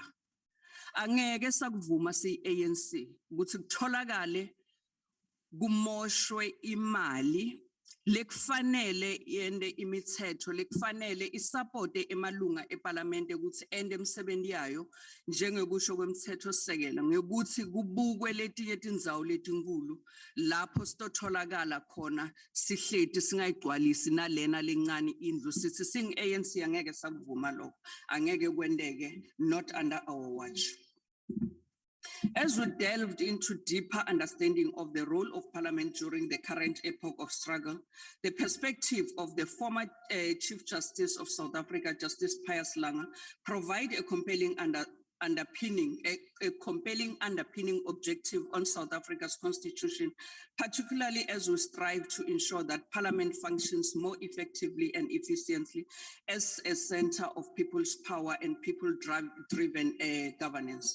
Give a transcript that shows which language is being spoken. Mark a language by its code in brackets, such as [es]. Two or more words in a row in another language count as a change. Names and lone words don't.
[ss] Angeke sakuvuma siyi-ANC ukuthi kutholakale kumoshwe imali Lekufanele yende imithetho lekufanele isupporte emalunga eParliament ukuthi ende emsebenzi yayo njengokusho kwemthetho sisekelo ngekuthi kubukwe letinye tindzawo letinkulu lapho sitotholakala khona sihleti singayigcwalisi nalena lencane indlu sithi sing-ANC angeke sakuvuma lokho angeke kwendeke [en] not under our watch. As we delved into deeper understanding of the role of Parliament during the current epoch of struggle, the perspective of the former Chief Justice of South Africa, Justice Pius Langa, provide a compelling underpinning objective on South Africa's constitution, particularly as we strive to ensure that Parliament functions more effectively and efficiently as a center of people's power and people-driven governance.